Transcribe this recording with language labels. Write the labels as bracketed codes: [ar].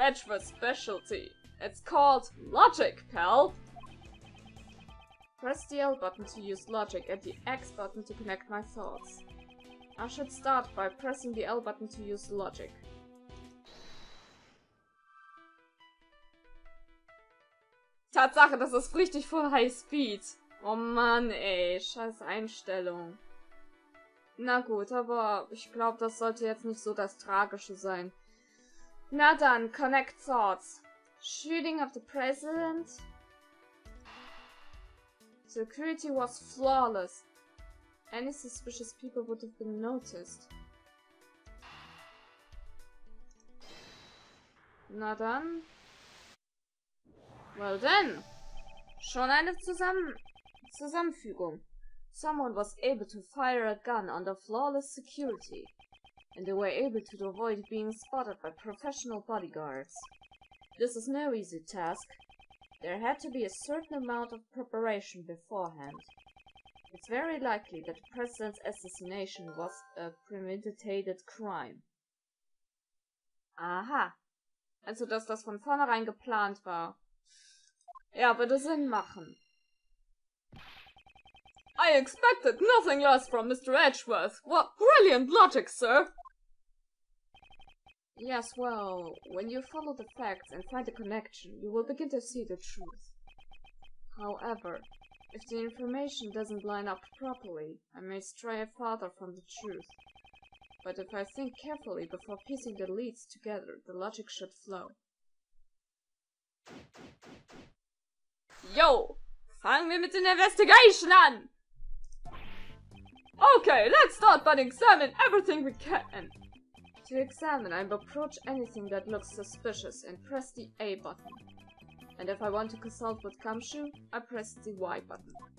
[en] Edgeworth's specialty. It's called logic, pal. Press the L button to use logic and the X button to connect my thoughts. I should start by pressing the L button to use logic. [de] Tatsache, das ist richtig voll High Speed. Oh Mann, ey, scheiß Einstellung. Na gut, aber ich glaube, das sollte jetzt nicht so das Tragische sein. Na dann, [en] connect thoughts. Shooting of the president. Security was flawless. Any suspicious people would have been noticed. [de] Na dann. [en] Well then. [de] Schon eine Zusammenfügung. [en] Someone was able to fire a gun under flawless security, and they were able to avoid being spotted by professional bodyguards. This is no easy task. There had to be a certain amount of preparation beforehand. It's very likely that the president's assassination was a premeditated crime. Aha. [de] Also, dass das von vornherein geplant war. Ja, würde Sinn machen. [en] I expected nothing less from Mr. Edgeworth. What brilliant logic, sir! Yes, well, when you follow the facts and find a connection, you will begin to see the truth. However, if the information doesn't line up properly, I may stray farther from the truth. But if I think carefully before piecing the leads together, the logic should flow. Yo! [de] Fangen wir mit der Investigation an! [en] Okay, let's start by examining everything we can. To examine, I approach anything that looks suspicious and press the A button. And if I want to consult with Gumshoe, I press the Y button.